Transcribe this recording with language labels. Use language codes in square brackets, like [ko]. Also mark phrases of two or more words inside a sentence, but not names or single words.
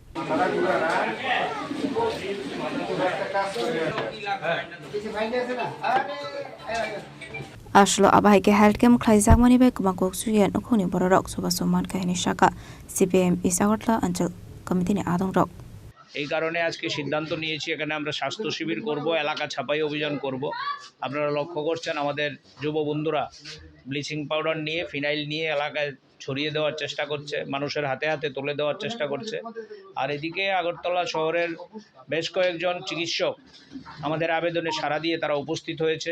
[trp] Ashlo Abaike [en] Health Camp [trp] Klaizak Manibe Kumakok Suyan Okuni Borok Subasoman Kahini Shaka CPIM East Agartala Antal Committee ni Adong Rock. [bn] এই কারণে আজকে সিদ্ধান্ত নিয়েছি এখানে আমরা স্বাস্থ্য শিবির করব, এলাকা ছাপাই অভিযান করব। আপনারা লক্ষ্য করছেন আমাদের যুব বন্ধুরা [en] bleaching powder [bn] নিয়ে ফিনাইল নিয়ে এলাকায় ছড়িয়ে দেওয়ার চেষ্টা করছে, মানুষের হাতে হাতে তুলে দেওয়ার চেষ্টা করছে। আর এদিকে আগরতলা শহরের বেশ কয়েকজন চিকিৎসক আমাদের আবেদনে সাড়া দিয়ে তারা উপস্থিত হয়েছে।